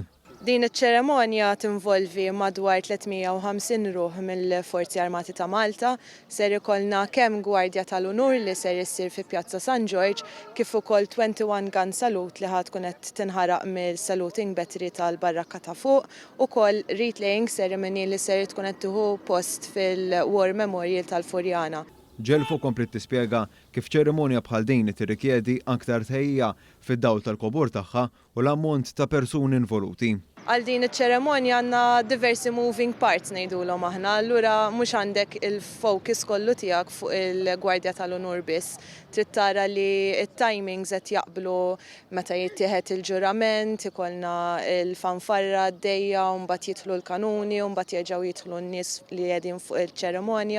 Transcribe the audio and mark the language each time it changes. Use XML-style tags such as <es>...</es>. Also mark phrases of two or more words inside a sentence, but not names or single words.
<mt>Din iċ-ċerimonja tinvolvi madwar 350 ruħ mill-Forzi Armati ta' Malta, ser ikollna kemm Gwardja tal-Unur li ser issir fi Pjazza San George kif ukoll 21</mt> <en>gun salute</en> <mt>li ħad tkun qed tinħaraq mill-</mt> <en>saluting battery</en> <mt>tal-Barrakka ta' fuq, ukoll</mt> <en>wreath-laying ceremony</en> <mt>li ser tkun qed tieħu post fil-War Memorial tal-Furjana. Ġelfo komplet tispjega kif ċerimonja bħal din tirrikjedi aktar tħejja fid-dawl tal-kobor tagħha u l-ammont ta' persuni involuti. Għal din iċ-ċerimonja għandna diversi</mt> <en>moving parts</en> <mt>ngħidulhom aħna, allura mhux għandek il-focus kollu tiegħek fuq il-Gwardja tal-Unur biss. Trid tara li t-timings qed jaqblu meta jittieħed il-ġurament, ikollna l-fanfarra għaddejja u mbagħad jidħlu l-kanuni u mbagħad jerġgħu jidħlu n-nies li qegħdin fuq il-ċerimonja.</mt>